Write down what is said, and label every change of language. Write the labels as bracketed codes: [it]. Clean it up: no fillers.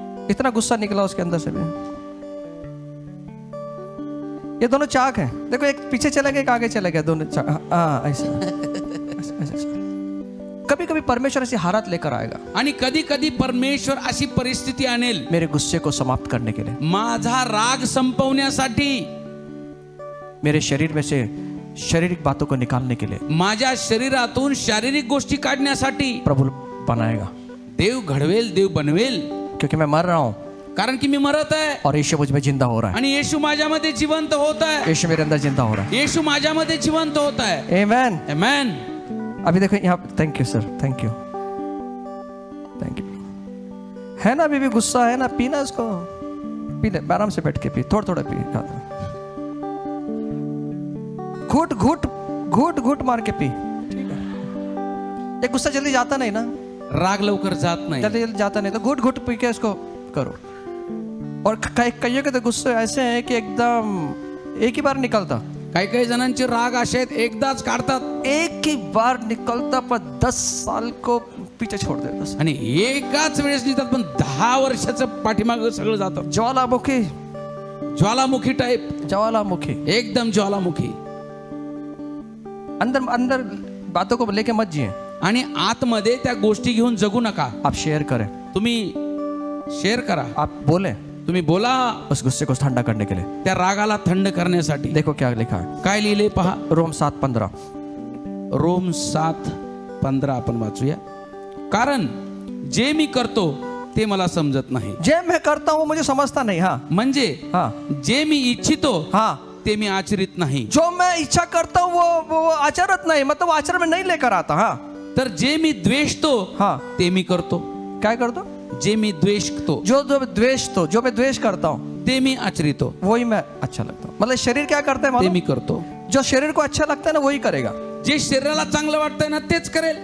[hi] इतना गुस्सा निकला उसके अंदर से भी. ये दोनों चाक हैं. देखो, एक पीछे चला गया, एक आगे चला गया. दोनों चाक. हाँ ऐसा. कभी कभी परमेश्वर ऐसी हालत लेकर आएगा. [mr] आणि कधी कधी परमेश्वर अशी परिस्थिती आणेल [hi] मेरे गुस्से को समाप्त करने के लिए. [mr] माझा राग संपवण्यासाठी. [hi] मेरे शरीर में से शारीरिक बातों को निकालने के लिए. [mr] माझ्या शरीरातून शारीरिक गोष्टी काढण्यासाठी [hi] प्रभु बनाएगा. [mr] देव घडवेल, देव बनवेल. [hi] क्योंकि मैं मर रहा हूं [mr] कारण की मी मरत आहे [hi] और यीशु मुझ में जिंदा हो रहा है. [mr] आणि येशू माझ्यामध्ये जिवंत होत आहे. [hi] यीशु मेरे अंदर जिंदा हो रहा है. [mr] येशू माझ्यामध्ये जिवंत होत आहे. [hi] आमेन. [mr] आमेन. [hi] अभी देखो यहाँ. [en] Thank you sir. Thank you. Thank you. [hi] है ना अभी भी गुस्सा है ना. पीना इसको. पी ले आराम से बैठ के पी. थोड़ा थोड़ा पी. घूट घूट घूट घूट मार के पी. ठीक है. ये गुस्सा जल्दी जाता नहीं ना. [mr] राग लवकर जात नाही. [hi] जल्दी जल्दी जाता नहीं. तो घूट घूट पी के इसको करो. और कईयों के तो गुस्से ऐसे हैं कि एकदम एक ही बार निकलता. [mr] काही काही जणांचे राग असे आहेत एकदाच काढतात. [hi] एक ही बार निकलता पर 10 साल को पीछे छोड़ देता. [mr] आणि एकाच वेळेस निघतात पण 10 वर्षाचं पाठीमाग सगळं जातं. [hi] ज्वालामुखी. [mr] ज्वालामुखी टाइप. [hi] ज्वालामुखी. [mr] एकदम ज्वालामुखी. [hi] अंदर अंदर बातों को लेके मत जिए. [mr] आणि आतमध्ये त्या गोष्टी घेऊन जगू नका. [hi] आप शेयर करें. [mr] तुम्ही शेअर करा. [hi] आप बोले. [mr] तुम्ही बोला [hi] उस गुस्से को ठंडा करने के लिए. [mr] त्या रागाला थंड करण्यासाठी. [hi] देखो क्या लिखा है. [mr] काय लिहिले पहा. [hi] रोम 7:15. [mr] रोम 7:15 आपण वाचूया. कारण जे मी करतो ते मला समजत नाही. [hi] जे मैं करता हूं मुझे समझता नहीं. हाँ [mr] म्हणजे [hi] हाँ [mr] जे मी इच्छितो [hi] हाँ [mr] ते मी आचरित नाही. [hi] जो मैं इच्छा करता हूँ वो आचरित नहीं, मतलब आचरण में नहीं लेकर आता. हाँ [mr] तर जे मी द्वेषतो [hi] हाँ, [mr] ते मी करतो. [hi] क्या करता? [mr] जे मी द्वेषतो [hi] जो जो मैं द्वेष करता हूँ [mr] ते मी आचरितो. [hi] वही मैं अच्छा लगता हूँ. मतलब शरीर क्या करता है [mr] ते [hi] मालूम? [mr] मी करतो. [hi] जो शरीर को अच्छा लगता है ना वही करेगा. [mr] जे शरीराला चांगलं वाटतंय ना तेच करेल.